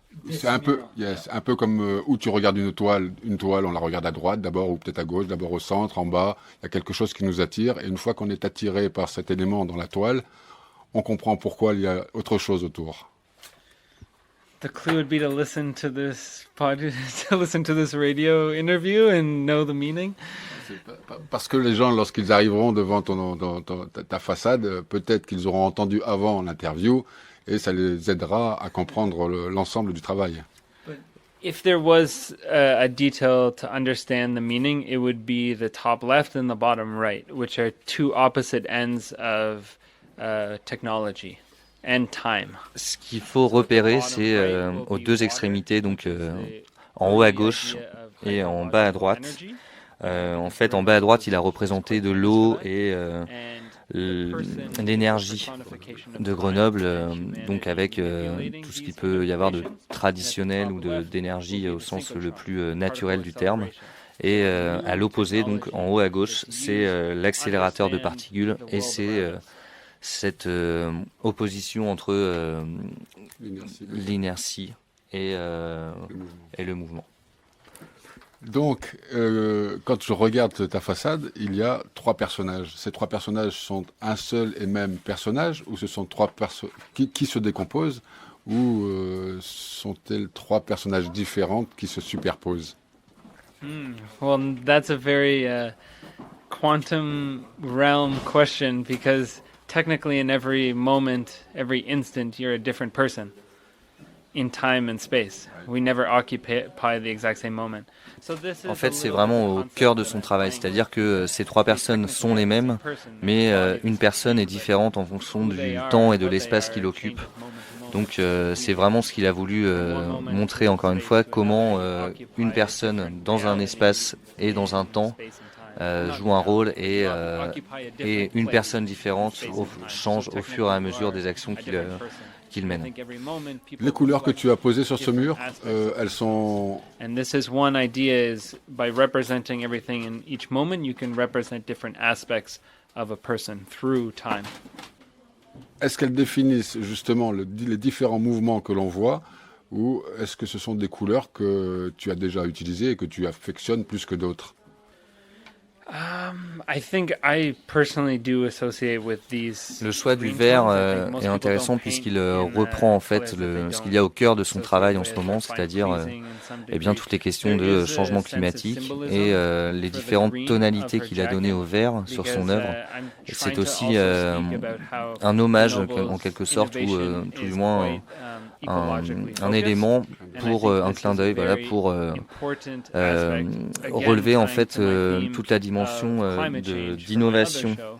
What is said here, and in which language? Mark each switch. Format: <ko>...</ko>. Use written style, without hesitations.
<fr>C'est un peu comme où tu regardes une toile, on la regarde à droite d'abord ou peut-être à gauche, d'abord au centre, en bas. Il y a quelque chose qui nous attire et une fois qu'on est attiré par cet élément dans la toile, on comprend pourquoi il y a autre chose autour.</fr> <en>The clue would be to listen to this radio interview and know the meaning.</en> <fr>Parce que les gens, lorsqu'ils arriveront devant ta façade, peut-être qu'ils auront entendu avant l'interview. Et ça les aidera à comprendre l'ensemble du travail.</fr> <en>If there was a detail to understand the meaning, it would be the top left and the bottom right, which are 2 opposite ends of technology and time.</en> <fr>Ce qu'il faut repérer, c'est aux 2 extrémités, donc en haut à gauche et en bas à droite. En fait, en bas à droite, il a représenté de l'eau et l'énergie de Grenoble, donc avec tout ce qu'il peut y avoir de traditionnel ou d'énergie au sens le plus naturel du terme. Et à l'opposé, donc en haut à gauche, c'est l'accélérateur de particules et c'est cette opposition entre l'inertie et le mouvement. Donc, quand je regarde ta façade, il y a 3 personnages. Ces 3 personnages sont un seul et même personnage, ou ce sont 3 personnes qui se décomposent, ou sont-elles 3 personnages différents qui se superposent?</fr> <en>Well, that's a very quantum realm question because technically in every moment, every instant, you're a different person in time and space. We never occupy the exact same moment.</en> <fr>En fait, c'est vraiment au cœur de son travail, c'est-à-dire que ces 3 personnes sont les mêmes, mais une personne est différente en fonction du temps et de l'espace qu'il occupe. Donc c'est vraiment ce qu'il a voulu montrer encore une fois, comment une personne dans un espace et dans un temps joue un rôle et une personne différente change au fur et à mesure des actions qu'il mène. Les couleurs que tu as posées sur ce mur, elles sont...</fr> <en>And this is one idea is by representing everything in each moment, you can represent different aspects of a person through time.</en> <fr>Est-ce qu'elles définissent justement les différents mouvements que l'on voit ou est-ce que ce sont des couleurs que tu as déjà utilisées et que tu affectionnes plus que d'autres?</fr> <en>I think I personally do associate with these.</en> <fr>Le choix du vert est intéressant puisqu'il reprend en fait ce qu'il y a au cœur de son travail en ce moment, c'est-à-dire eh bien toutes les questions de changement climatique et les différentes tonalités qu'il a données au vert sur son œuvre. C'est aussi un hommage en quelque sorte ou tout du moins un élément pour un clin d'œil, voilà, pour relever en fait toute la dimension d'innovation</fr>